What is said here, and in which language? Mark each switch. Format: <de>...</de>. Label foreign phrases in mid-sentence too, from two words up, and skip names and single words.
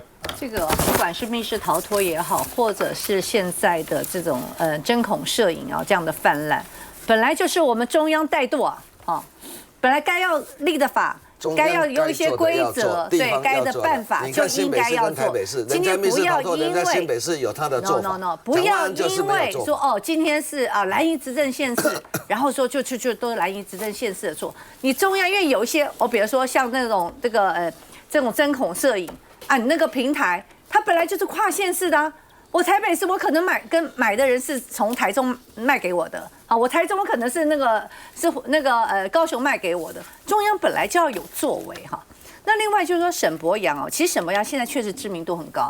<zh>這個不管是密室逃脫也好，或者是現在的這種針孔攝影啊這樣的泛濫，本來就是我們中央怠惰啊，本來該要立的法，該要有一些規則，對，該的辦法就應該要做。今天不要因為新北市有他的做法 ，no， 不要因為說哦，今天是啊藍營執政縣市，然後說就都是藍營執政縣市的錯。你中央因為有一些比如說像那種這種針孔攝影。啊，你那個平台，它本來就是跨縣市的啊。我台北市，我可能買的人是從台中賣給我的，啊，我台中我可能是高雄賣給我的。中央本來就要有作為哈。那另外就是說沈伯洋哦，其實沈伯洋現在確實知名度很高。</zh>